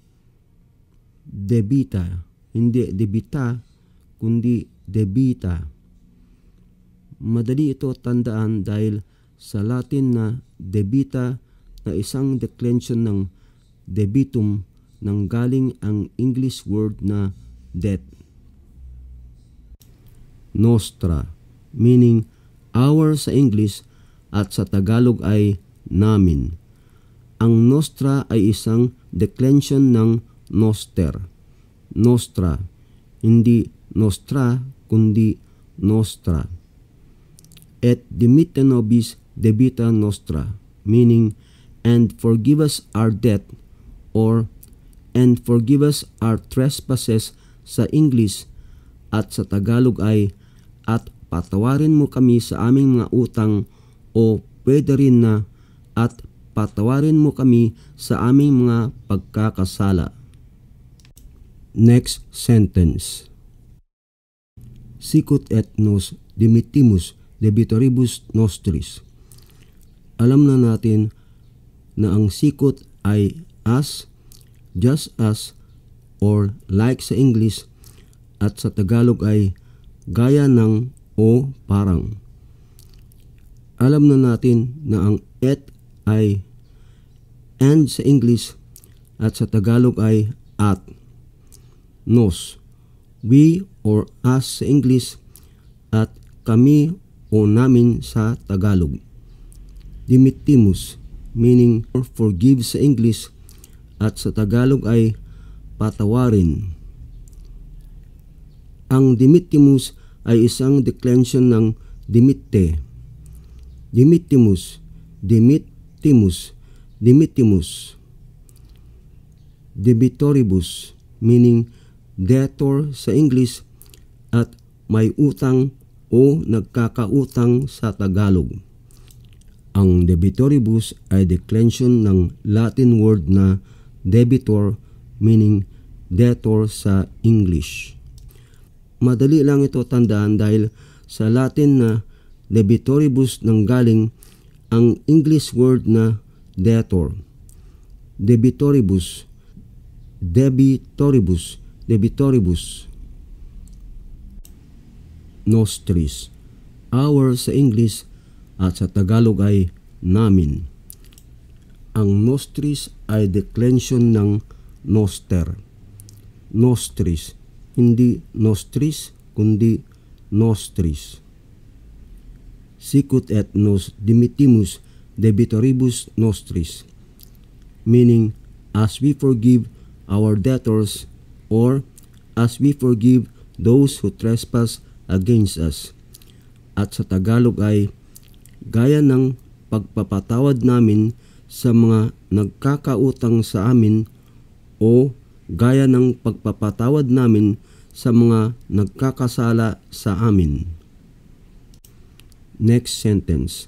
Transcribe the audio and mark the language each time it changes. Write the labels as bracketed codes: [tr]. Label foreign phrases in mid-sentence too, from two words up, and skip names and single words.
[tl] Debita, hindi debita kundi debita. Madali ito tandaan dahil sa Latin na debita na isang declension ng debitum nang galing ang [en] English word [tl] na debt. Nostra, [en] meaning our [tl] sa English at sa Tagalog ay namin. Ang nostra ay isang declension ng noster. Nostra, hindi nostra kundi nostra. [la] Et dimitte nobis debita nostra, [en] meaning and forgive us our debt or and forgive us our trespasses [tl] sa English at sa Tagalog ay at patawarin mo kami sa aming mga utang o pwede rin na at patawarin mo kami sa aming mga pagkakasala. [en] Next sentence. [la] Sicut et nos dimittimus debitoribus nostris. [tl] Alam na natin na ang sikot ay [en] as, just as, or like [tl] sa English at sa Tagalog ay gaya ng o parang. Alam na natin na ang et ay and sa English at sa Tagalog ay at. Nos, [en] we or us [tl] sa English at kami o namin sa Tagalog. Dimittimus, [en] meaning forgive [tl] sa English at sa Tagalog ay patawarin. Ang dimittimus ay isang declension ng dimitte. [la] Dimittimus, dimittimus, dimittimus. [tl] Debitoribus, [en] meaning debtor [tl] sa English at may utang o nagkakautang sa Tagalog. Ang debitoribus ay declension ng [en] Latin word [tl] na debitor, [en] meaning debtor [tl] sa English. Madali lang ito tandaan dahil sa Latin na debitoribus nanggaling ang [en] English word [tl] na debtor. [la] Debitoribus, debitoribus, debitoribus. [tl] Nostris, our sa English at sa Tagalog ay namin. Ang nostris ay declension ng noster. Nostris, hindi nostris kundi nostris. [la] Sicut et nos dimittimus debitoribus nostris, [en] meaning as we forgive our debtors or as we forgive those who trespass against us. [tl] At sa Tagalog ay gaya ng pagpapatawad namin sa mga nagkakautang sa amin o gaya ng pagpapatawad namin sa mga nagkakasala sa amin. [en] Next sentence.